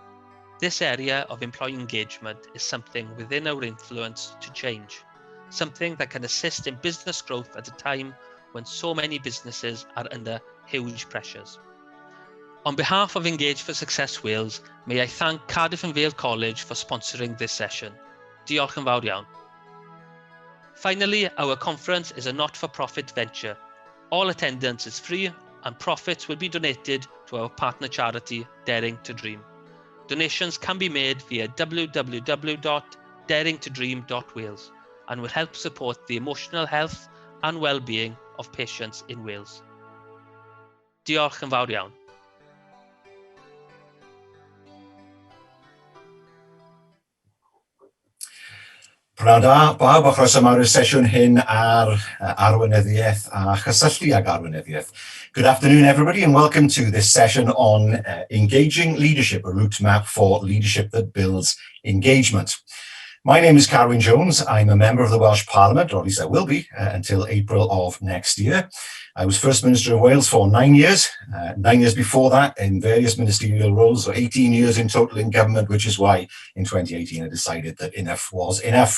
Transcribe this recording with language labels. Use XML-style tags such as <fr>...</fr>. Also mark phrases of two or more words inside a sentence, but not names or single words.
<en>This area of employee engagement is something within our influence to change, something that can assist in business growth at a time when so many businesses are under huge pressures. On behalf of Engage for Success Wales, may I thank Cardiff and Vale College for sponsoring this session.</en> <cy>Diolch yn fawr iawn.</cy> <en>Finally, our conference is a not-for-profit venture. All attendance is free and profits will be donated to our partner charity, Daring to Dream. Donations can be made via www.daringtodream.wales and will help support the emotional health and well-being of patients in Wales.</en> <cy>Diolch yn fawr iawn. Pnawn da, bawb, a chroeso mawr i'r sesiwn hyn ar arweinyddiaeth a chysylltu ag arweinyddiaeth.</cy> <en>Good afternoon, everybody, and welcome to this session on Engaging Leadership, a route map for leadership that builds engagement. My name is Carwyn Jones. I'm a member of the Welsh Parliament, or at least I will be, until April of next year. I was First Minister of Wales for 9 years, 9 years before that in various ministerial roles, so 18 years in total in government, which is why in 2018 I decided that enough was enough.</en>